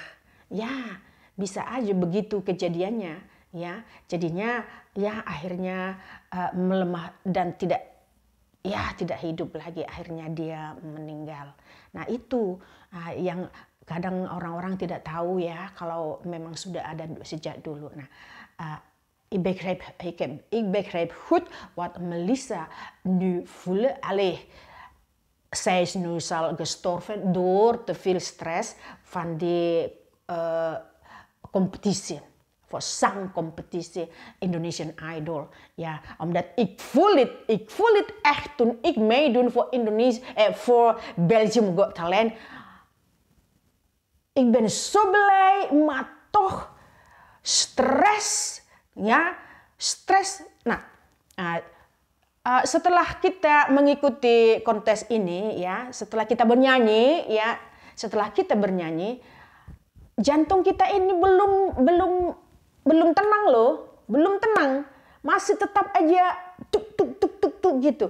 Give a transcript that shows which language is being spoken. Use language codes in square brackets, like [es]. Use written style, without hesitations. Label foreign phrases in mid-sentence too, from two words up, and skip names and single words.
[id] Ya, bisa aja begitu kejadiannya, ya. Jadinya ya akhirnya melemah dan tidak hidup lagi, akhirnya dia meninggal. Nah, itu yang kadang orang-orang tidak tahu ya, kalau memang sudah ada sejak dulu. Nah, [nl] ik begreep goed wat Melissa nu voelde. Allee, zij is nu al gestorven door te veel stress van die competitie. Voor zangcompetitie Indonesian Idol. Ja, omdat ik voel het echt toen ik meedoen voor voor Belgium Got Talent. Ik ben zo blij, maar toch stres. [id] Ya, stres. Nah, setelah kita mengikuti kontes ini, ya, setelah kita bernyanyi, jantung kita ini belum tenang loh, belum tenang, masih tetap aja tuk gitu.